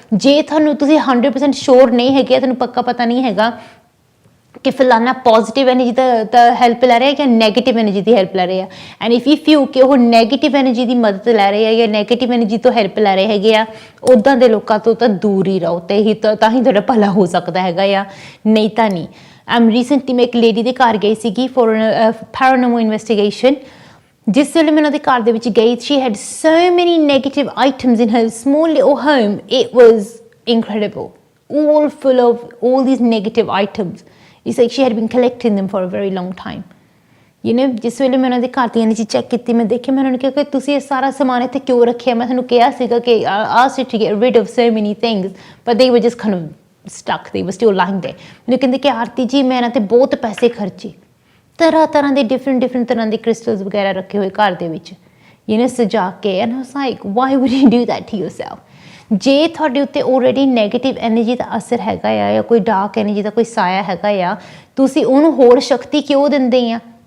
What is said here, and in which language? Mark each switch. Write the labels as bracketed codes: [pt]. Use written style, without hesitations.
[pa] ਜੇ ਤੁਹਾਨੂੰ ਤੁਸੀਂ 100% ਸ਼ੋਰ ਨਹੀਂ ਹੈਗੇ, ਤੁਹਾਨੂੰ ਪੱਕਾ ਪਤਾ ਨਹੀਂ ਹੈਗਾ ਕਿ ਫਲਾਨਾ ਪੋਜ਼ਿਟਿਵ ਐਨਰਜੀ ਦਾ ਹੈਲਪ ਲੈ ਰਿਹਾ ਜਾਂ ਨੈਗੇਟਿਵ ਐਨਰਜੀ ਦੀ ਹੈਲਪ ਲੈ ਰਿਹਾ, [en] and if you feel [pa] ਕਿ ਉਹ ਨੈਗੇਟਿਵ ਐਨਰਜੀ ਦੀ ਮਦਦ ਲੈ ਰਹੇ ਆ ਜਾਂ ਨੈਗੇਟਿਵ ਐਨਰਜੀ ਤੋਂ ਹੈਲਪ ਲੈ ਰਹੇ ਹੈਗੇ ਆ, ਉੱਦਾਂ ਦੇ ਲੋਕਾਂ ਤੋਂ ਤਾਂ ਦੂਰ ਹੀ ਰਹੋ। ਤੇ ਹੀ ਤਾਂ ਹੀ ਤੁਹਾਡਾ ਭਲਾ ਹੋ ਸਕਦਾ ਹੈਗਾ ਆ, ਨਹੀਂ ਤਾਂ ਨਹੀਂ। ਰੀਸੈਂਟਲੀ ਮੈਂ ਇੱਕ ਲੇਡੀ ਦੇ ਘਰ ਗਈ ਸੀਗੀ [en] For paranormal investigation. [pa] ਜਿਸ ਵੇਲੇ ਮੈਂ ਉਹਨਾਂ ਦੇ ਘਰ ਦੇ ਵਿੱਚ ਗਈ, [en] she had so many negative items in her small little home. It was incredible, all full of all these negative items. It's like she had been collecting them for a very long time. [pa] ਜਿਸ ਵੇਲੇ ਮੈਂ ਉਹਨਾਂ ਦੇ ਘਰ ਦੀਆਂ ਚੀਜ਼ਾਂ check ਕੀਤੀ, ਮੈਂ ਦੇਖਿਆ, ਮੈਂ ਉਹਨਾਂ ਨੂੰ ਕਿਹਾ ਕਿ ਤੁਸੀਂ ਇਹ ਸਾਰਾ ਸਮਾਨ ਇੱਥੇ ਕਿਉਂ ਰੱਖਿਆ। ਮੈਂ ਤੁਹਾਨੂੰ ਕਿਹਾ ਸੀਗਾ ਕਿ [en] asked you to get rid of so many things, but they were just kind of stuck, they were still lying there. [pa] ਮੈਨੂੰ ਕਹਿੰਦੇ ਕਿ ਆਰਤੀ ਜੀ ਮੈਂ ਇਹਨਾਂ 'ਤੇ ਬਹੁਤ ਪੈਸੇ ਖਰਚੇ, ਤਰ੍ਹਾਂ ਦੇ ਡਿਫਰੈਂਟ ਤਰ੍ਹਾਂ ਦੇ ਕ੍ਰਿਸਟਲਸ ਵਗੈਰਾ ਰੱਖੇ ਹੋਏ ਘਰ ਦੇ ਵਿੱਚ ਸਜਾ ਕੇ। [en] And I was like why would you do that to yourself. [pa] ਜੇ ਤੁਹਾਡੇ ਉੱਤੇ ਆਲਰੇਡੀ ਨੈਗੇਟਿਵ ਐਨਰਜੀ ਦਾ ਅਸਰ ਹੈਗਾ ਆ ਜਾਂ ਕੋਈ ਡਾਰਕ ਐਨਰਜੀ ਦਾ ਕੋਈ ਸਾਇਆ ਹੈਗਾ ਆ, ਤੁਸੀਂ ਉਹਨੂੰ ਹੋਰ ਸ਼ਕਤੀ ਕਿਉਂ ਦਿੰਦੇ ਆ।